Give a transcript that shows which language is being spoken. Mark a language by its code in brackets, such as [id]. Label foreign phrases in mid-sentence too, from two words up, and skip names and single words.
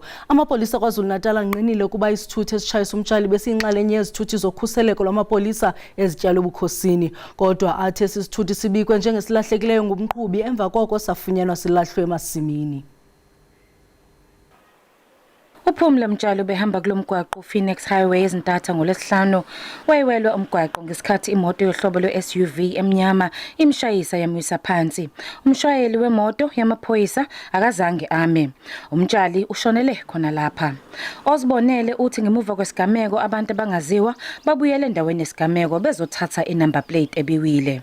[xh] Amapolisa kwaZulu Natal anqinile kuba isithuthe esitshayisa uMtshali besiyinxalenye yezithuthi zokhuseleko lwamapolisa ezityalo ebukhosini. Kodwa athi esi sithuthi sibikwe njengesilahlekileyo ngumqhubi emva koko safunyanwa silahlwe emasimini. [zu] uPhumla Mtshali behamba kulomgwaqo Phoenix Highway ezintatha ngolesihlanu wayiwelwa umgwaqo ngesikhathi imoto yohlobo lwe-SUV emnyama imshayisa yamwisa phansi. Umshayeli wemoto yamaphoyisa akazange ame. uMtshali ushonele khona lapha. Ozibonele uthi ngemuva kwesigameko abantu abangaziwa babuyele endaweni yesigameko bezothatha [en] inumber plate [zu] ebiwile.